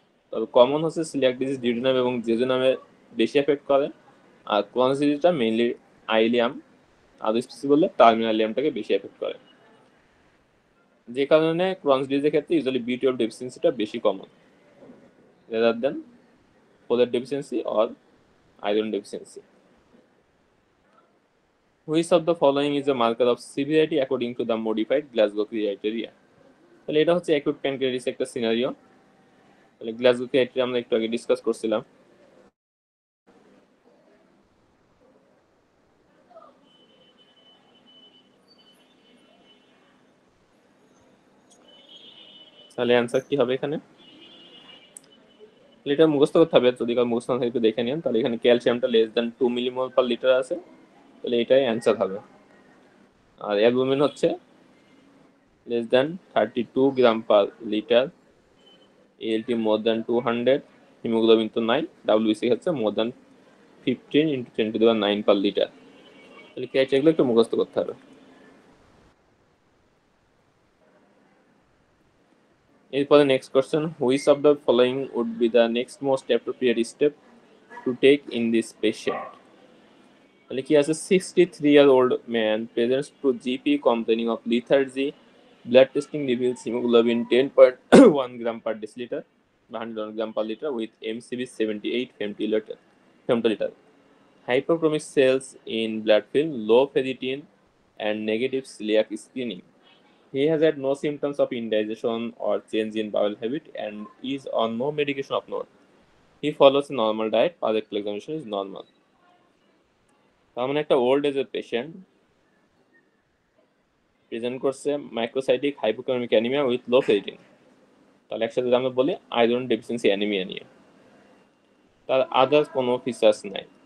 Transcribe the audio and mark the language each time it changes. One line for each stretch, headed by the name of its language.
Bangla: তবে কমন হচ্ছে coeliac disease duodenum এবং জেজুনামে বেশি এফেক্ট করে, আর ক্রোনস ডিজিজটা মেইনলি আইলিয়াম, আর স্পেসিফিক বললে টার্মিনালিয়ামটাকে বেশি এফেক্ট করে, যে কারণে ক্রোনস ডিজিজের ক্ষেত্রে ইউজুয়ালি B12 ডেফিসিয়েন্সিটা বেশি common
English: rather than folate deficiency or iron deficiency. Which of the following is a marker of severity according to the modified Glasgow criteria?
Bangla: তাহলে এটা হচ্ছে অ্যাকুট প্যানক্রিয়াটিস একটা সিনারিও। তাহলে গ্লাসগো ক্রাইটেরিয়া আমরা একটু আগে ডিসকাস করছিলাম। তাহলে অ্যান্সার কি হবে এখানে? এটা মুখস্থ করতে হবে, যদি কারো মুখস্থ না থাকে একটু দেখে নিন। তাহলে এখানে ক্যালসিয়ামটা less than 2 millimole per litre আছে, তাহলে এটাই অ্যান্সার হবে। আর অ্যালবুমিন হচ্ছে
English: less than
Bangla: 32 গ্রাম per litre, ALT
English: more than 200,
Bangla: haemoglobin তো 9, WBC হচ্ছে
English: more than 15 into 10 to the 9 per liter।
Bangla: তাহলে ক্রাইটেরিয়াগুলো একটু মুখস্থ করতে হবে।
English: এরপরে next question, which of the following would be the next most appropriate step to take in this patient?
Bangla: তাহলে কি আছে,
English: 63-year-old man presents to GP complaining of lethargy. Blood testing reveals hemoglobin 10.1 gram per deciliter, 100 gram per liter with MCV 78 femtoliter. Hypochromic cells in blood film, low ferritin, and negative celiac screening. He has had no symptoms of indigestion or change in bowel habit and is on no medication of note. He follows a normal diet. Rectal examination is normal.
Bangla: তার মানে একটা old এজের patient present করছে microcytic হাইপোক্রমিক anaemia with low ferritin. তাহলে একসাথে আমরা বলি iron deficiency anaemia নিয়ে, তার আদার্স কোনো ফিচার্স নাই।